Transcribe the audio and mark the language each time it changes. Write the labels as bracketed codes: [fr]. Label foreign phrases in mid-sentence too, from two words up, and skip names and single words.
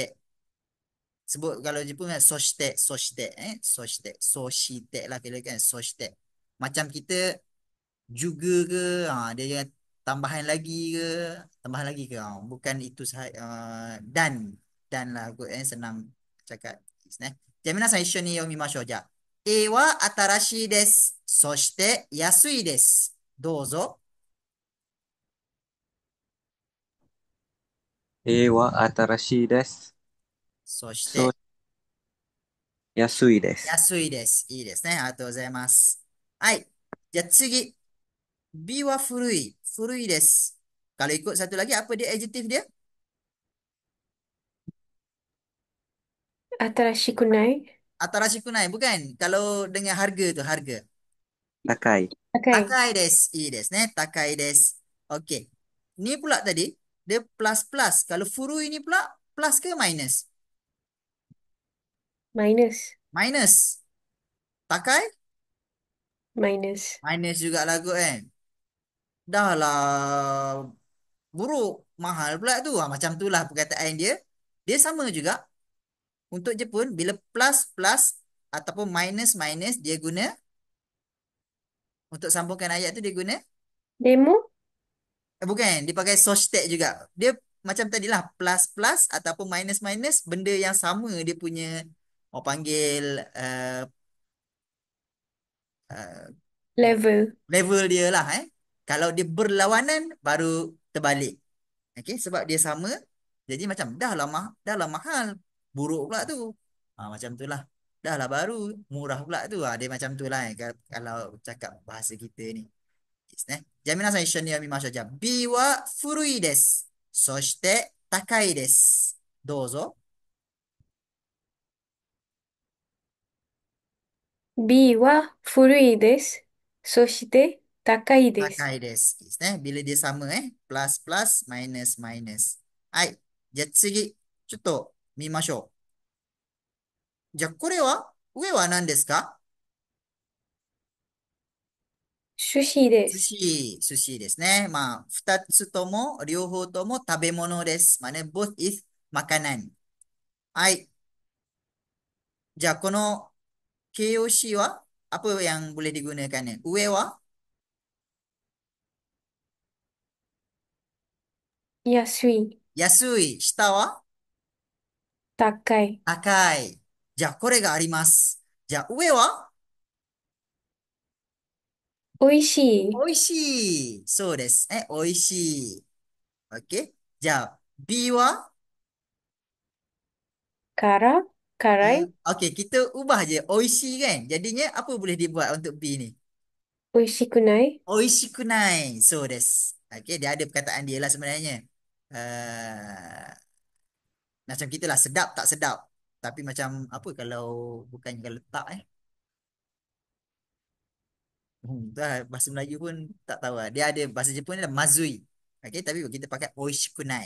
[ms] Sebut kalau Jepun kan [ja] そして、そして、そして、そして [ms] lah kira kan, soshite. Macam kita juga ke, dia jangan tambahan lagi ke, bukan itu sahaja, dan lah kot, senang cakap. [ja] ですね。じゃあ皆さん一緒に読みましょう。じゃあ、A は新しいです。そして安いです。どうぞ。 A は新しいです。そしそ、て安いです。安いです。いいですね。ありがとうございます。はい。じゃあ次。B は古い。古いです。 [ms] Kalau ikut satu lagi, apa dia adjektif dia? [ja] 新しくない。新しくない。 [ms] Bukan. Kalau dengan harga tu, harga. [ja] 高い。高い。高いです。いいですね。高いです。Okey. [ms] Ni pula tadi, dia plus plus. Kalau furui ni pula, plus ke minus? [ja] マイナス。 [ms] Minus. Takai? [ja] マイナス。 [ms] Minus juga lah kot kan. Dah lah buruk. Mahal pula tu. Macam tu lah perkataan dia. Dia sama juga. Untuk Jepun, bila plus plus ataupun minus minus, dia guna. Untuk sambungkan ayat tu dia guna. [ja] でも、 [ms] Bukan, dia pakai soshtek juga. Dia macam tadilah plus plus ataupun minus minus, benda yang sama dia punya, orang panggil uh, [ja] レベル。 [ms] level dia lah Kalau dia berlawanan, baru terbalik. Okey, sebab dia sama, jadi macam dah lah mahal, buruk pula tu. Macam tu lah. Dah lah baru, murah pula tu. Dia macam tu lah kalau cakap bahasa kita ni. Yes, ne. [ja] じゃあ皆さん一緒に読みましょう。じゃあ、B は古いです。そして高いです。どうぞ。 B は古いです。そして高いです。高いです。いいですね。 [ms] Bila dia sama [ja] プラスプラス、マイナスマイナス。はい。じゃあ次、ちょっと見ましょう。じゃあこれは上は何ですか？寿司で寿す。司、寿司ですね。二つとも、両方とも食べ物です。 [en] both is [ja] makanan。はい。じゃあこの KOC は [ms] apa yang boleh digunakan? [ja] 上は安い。安い。下は高い。高い。じゃあこれがあります。じゃあ上はおいしい。美味しい。そうですね。美味しい。OK? じゃあ B は辛い。 [ms] OK, kita ubah je. [ja] 美味しい kan? [ms] Jadinya apa boleh dibuat untuk B ni? [ja] おいしくない。美味しくない。そうです。 [ms] Okay, dia ada perkataan dia lah sebenarnya. Macam kita lah, sedap tak sedap. Tapi macam apa kalau bukannya kalau tak tu lah, bahasa Melayu pun tak tahu lah. Dia ada bahasa Jepun ni lah mazui. Okay, tapi kita pakai oishikunai.